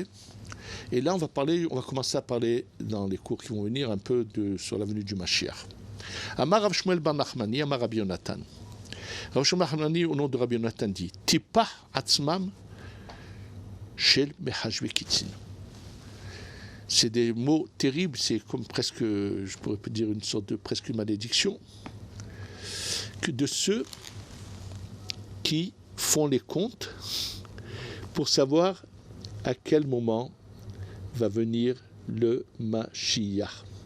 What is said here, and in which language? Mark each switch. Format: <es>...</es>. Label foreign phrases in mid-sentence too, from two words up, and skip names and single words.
<fr>Et là, on va commencer à parler dans les cours qui vont venir un peu sur la venue du Mashiach.</fr> <he>אמר רב שמואל בר נחמני, אמר רבי יונתן.</he> <fr>Rav Shmuel bar Nachmani, au nom de Rabbi Yonatan, dit</fr> <he>תיפח עצמם של מחשבי קיצין.</he> <fr>C'est des mots terribles, c'est comme presque, je pourrais dire une sorte de presque malédiction, que de ceux qui font les comptes pour savoir à quel moment va venir le Mashiach.</fr>